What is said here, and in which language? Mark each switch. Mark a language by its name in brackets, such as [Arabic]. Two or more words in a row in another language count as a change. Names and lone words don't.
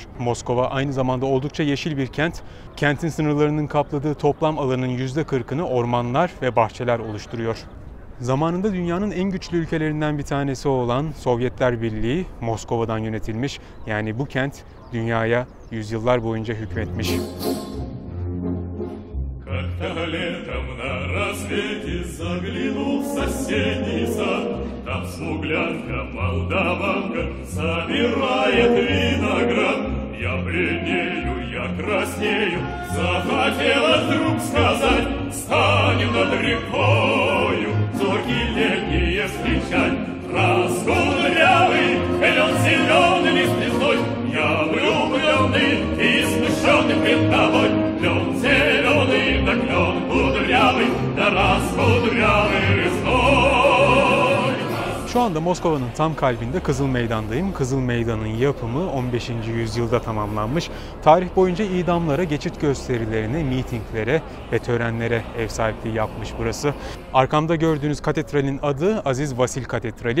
[Turkish] Moskova aynı zamanda oldukça yeşil bir kent. Kentin sınırlarının kapladığı toplam alanın %40'ını ormanlar ve bahçeler oluşturuyor. Zamanında dünyanın en güçlü ülkelerinden bir tanesi olan Sovyetler Birliği Moskova'dan yönetilmiş. Yani bu kent dünyaya yüzyıllar boyunca hükmetmiş. [Russian] Я краснею, захотела вдруг сказать, станем над рекою, зорки летние встречать. Раскудрявый, клен зеленый лист лесной, я влюбленный и смущенный пред тобой. Клен зеленый, да клен кудрявый, да раскудрявый лесной. [Turkish] Şu anda Moskova'nın tam kalbinde Kızıl Meydan'dayım. Kızıl Meydan'ın yapımı 15. yüzyılda tamamlanmış. Tarih boyunca idamlara, geçit gösterilerine, mitinglere ve törenlere ev sahipliği yapmış burası. Arkamda gördüğünüz katedralin adı Aziz Vasil Katedrali.